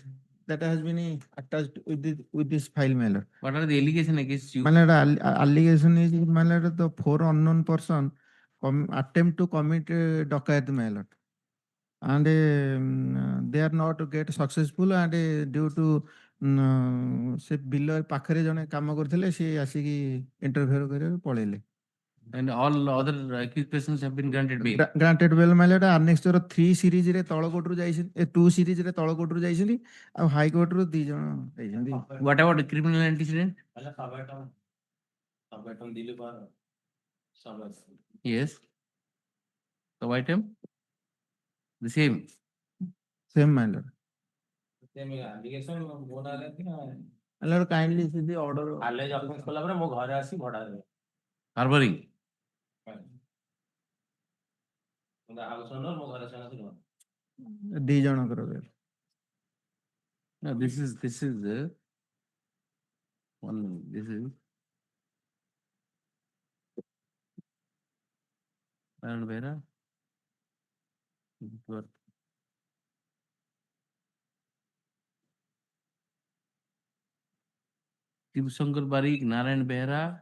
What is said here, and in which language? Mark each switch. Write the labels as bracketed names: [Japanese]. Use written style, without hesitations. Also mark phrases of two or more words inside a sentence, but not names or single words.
[English] That has been attached with this file, my lord. What are the allegations against you? My lord, allegation is, my lord, the 4 unknown person attempt to commit docket, my lord. and they are not get successful, and due to [Odia] ସେ ବିଲ ପାଖରେ ଜଣେ କାମ କରୁଥିଲେ, ସେ ଆସିକି ଇଣ୍ଟରଫିୟର କରିବାକୁ ପଳେଇଲେ। [English] And all other accused persons have been granted bail. granted bail [Odia] ମାଇଲର ଆନେକ୍ସର 3 ସିରିଜରେ ତଳ କୋର୍ଟରୁ ଯାଇଛନ୍ତି, 2 ସିରିଜରେ ତଳ କୋର୍ଟରୁ ଯାଇଛନ୍ତି, ଆଉ ହାଇକୋର୍ଟରୁ 2 ଜଣ ଯାଇଛନ୍ତି। [English] What about the criminal antecedent? Yes. The item? The same. Same matter. Matter kindly see the order. Harboring. [Odia] ଦି ଜଣଙ୍କର ବେଲ୍। [English] No, this is one. This is Naran Behra. Sibo Sankar Barik, Narayan Behra.